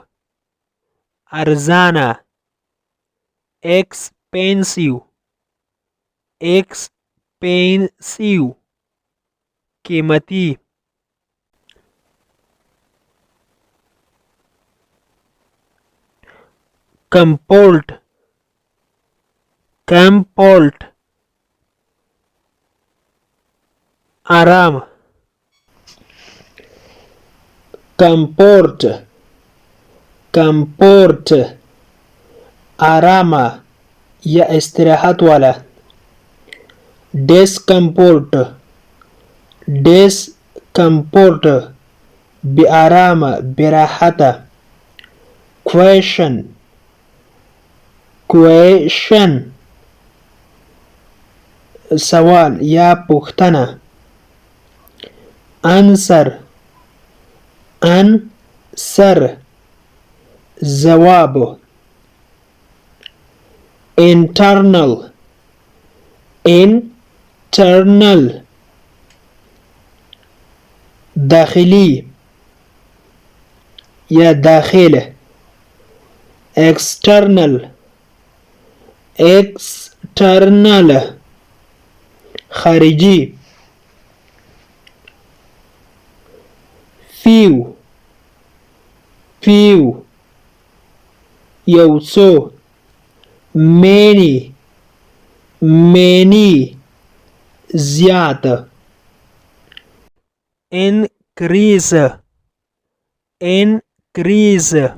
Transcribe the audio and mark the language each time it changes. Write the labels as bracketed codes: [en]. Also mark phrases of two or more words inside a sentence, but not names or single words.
[en] ارزانه expensive expensive قیمتي comfort comfort [ps] آرام [en] comfort comfort [ps] آرامه یا استراحت والا [en] discomfort discomfort [ps] بی آرامه براحته [en] question question [ps] سوال یا پوښتنه answer [en] answer ځواب internal internal [ps] داخلي یا داخله [en] external external [ps] خارجي [en] few few [ps] یو څو [en] many many زیات increase increase